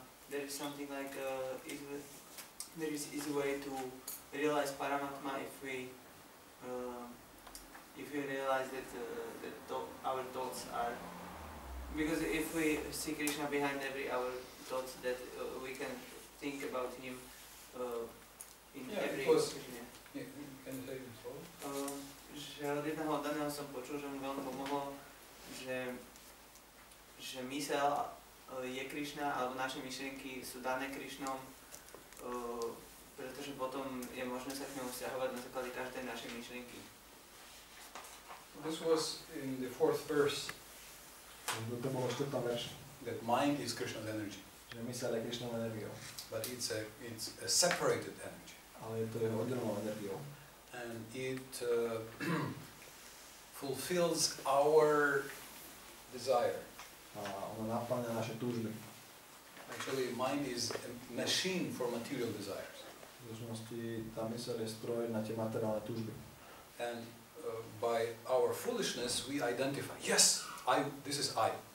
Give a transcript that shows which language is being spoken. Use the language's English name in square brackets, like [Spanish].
[English] There is something like there is easy way to realize Paramatma if we realize that our thoughts are, because if we see Krishna behind every our thoughts, that we can think about him in every because occasion. can you say this all? [Slovak] Že od jedného daného som počul, že mu veľmi pomohlo, že mysel je Krišna, alebo naše myšlienky sú dané Krišnom, pretože potom je možné sa k nemu vzťahovať na základe každej našej myšlienky. [English] This was in the 4th verse. [Slovak] To bolo 4. verš. [English] That mind is Krishna's energy. [Slovak] Že myseľ je Krišnovou energiou. [English] But it's a separated energy. [Slovak] Ale je to jeho oddelenou energiou. [English] And it fulfills our desire. [Slovak] A ona naplňa naše túžby. [English] Actually, mind is a machine for material desires. [Slovak] V skutočnosti tá myseľ je stroj na tie materiálne túžby. [English] And by our foolishness, we identify, yes, this is I.